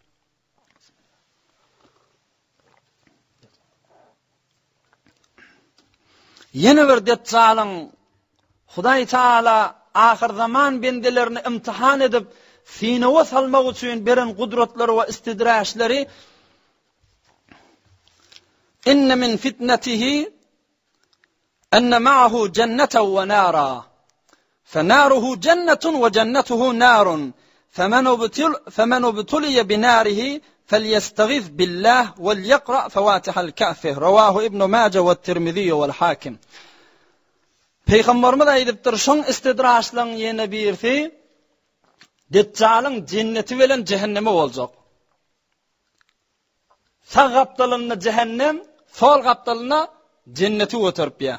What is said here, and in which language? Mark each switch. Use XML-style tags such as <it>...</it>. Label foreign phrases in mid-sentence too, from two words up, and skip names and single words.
<tk>Yine bir Deccalyň Hudaý Taala ahir zaman bendelerini imtihan edip sinawa salmak üçin beren gudratlary we istidraşlary</tk> <ar>إن من فتنته أن معه جنة ونارا فناره جنة وجنته نار فمن ابتلي بناره ve cennetuhu narun femen ubtuliye binarihi فليستغيث بالله وليقرأ فواتح الكهف رواه ابن ماجه والترمذي والحاكم.</ar> <tk>Peygamberimiz aýdypdyr, şoň istidraşlaryň ýene birsi Deccalyň cenneti bilen cehennemi boljak. Sağ gapdalyna cehennem, sol gapdalyna cenneti götürüp ýa.</tk>